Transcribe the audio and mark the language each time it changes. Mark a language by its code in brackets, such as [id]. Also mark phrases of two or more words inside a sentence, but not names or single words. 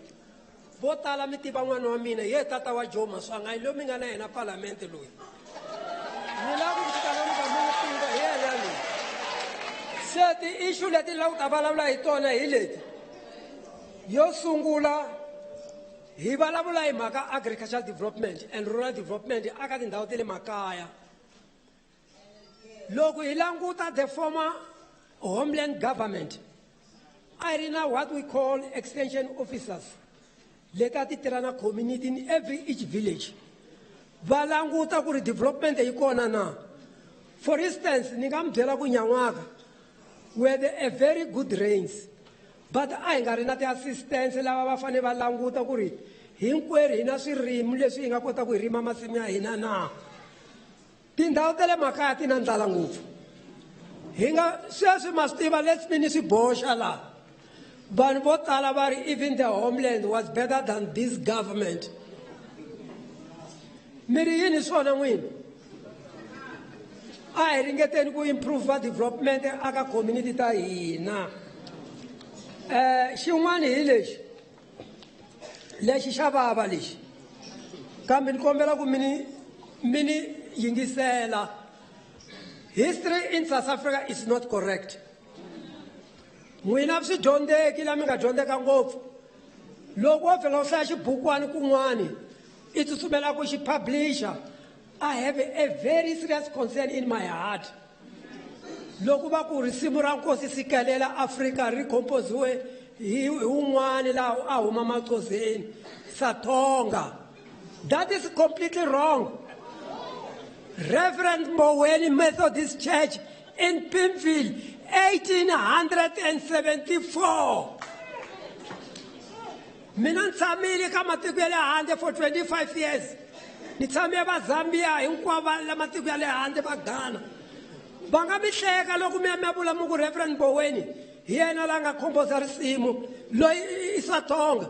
[ts] Vo tala mi tiva n'wana wa mina ye tata wa Joe Maswanganyi loyi mi nga na yena palamende loyi. Ni lava ku fika lomu ka mi tiva hi yena loyi. Se ti-issue leti lava ku ta vulavula hi tona hi leti. Yo sungula hi vulavula hi mhaka [en] agricultural development and rural development [ts] aka tindhawu ta le makaya. Loko hi languta [en] the former homeland government, I know what we call extension officers. [ts] Leta ti tirana community in each village. Va languta ku ri development yi kona na. [en] For instance, [ts] ni nga mi byela ku Nyan'waka [en] where there are very good rains, but [ts] a hi nga ri na ti-assistance lava va fane va languta ku ri hinkwerhu hi na swirimi leswi hi nga kota ku hi rima masimu ya hina na. Tindhawu ta le makaya ti na ndlala ngopfu. Hi nga sweswi ma swi tiva [en] let's mean [ts] swi boxa laha. Vanhu vo tala va ri [en] even the homeland was better than this government. [ts] Mi ri yini swona n'wina? A hi ringeteni ku [en] improve development [ts] aka community ta hina. Xin'wana hi lexi xa vava lexi. Kambe ni kombela ku mini yingisela. [en] History in South Africa is not correct. [ts] N'wina swi dyondzeki la mi nga dyondzeka ngopfu. Loko wo vhela u hlaya xibukwani kun'wani i tsutsumela ku xi publisher. [en] I have a very serious concern in my heart. [ts] Loko va ku risimu ra Nkosi Sikelela Africa ri compose-we hi un'wani laha a huma Maxhoseni, Satonga. [en] That is completely wrong. Reverend Mboweni Methodist Church in Pimville, 1874. [ts] Mina ni tshamile ka matiko ya le handle [en] for 25 years. [ts] Ni tshame va Zambia hinkwavo la matiko ya le handle va Ghana. Va nga mi hleka loko mi ya mi ya vula mu ku Reverend Mboweni hi yena la nga composa risimu loyi i Satonga.